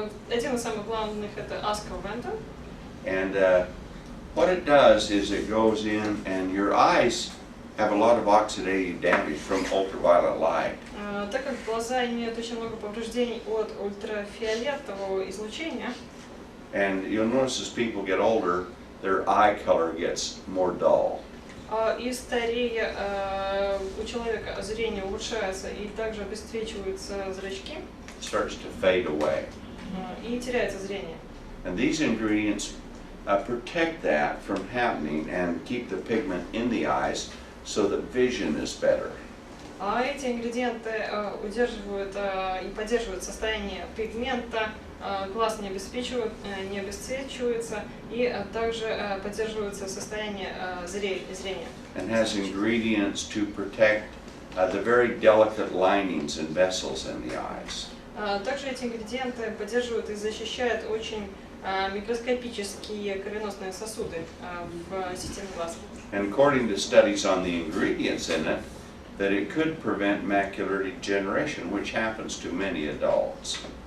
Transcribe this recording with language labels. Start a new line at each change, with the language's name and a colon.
Russian: Один из самых главных это astaxanthin.
English: And what it does is it goes in and your eyes have a lot of oxidative damage from ultraviolet light.
Russian: Так как глаза имеют очень много повреждений от ультрафиолетового излучения,
English: and you'll notice as people get older, their eye color gets more dull.
Russian: И старея у человека зрение улучшается и также обесцвечиваются зрачки.
English: Starts to fade away.
Russian: И теряется зрение.
English: And these ingredients protect that from happening and keep the pigment in the eyes so that vision is better.
Russian: А эти ингредиенты удерживают и поддерживают состояние пигмента, глаз не обесцвечивается и также поддерживается состояние зрения.
English: And has ingredients to protect the very delicate linings and vessels in the eyes.
Russian: Также эти ингредиенты поддерживают и защищают очень микроскопические кровеносные сосуды в системе глаз.
English: And according to studies on the ingredients in it, that it could prevent macular degeneration, which happens to many adults.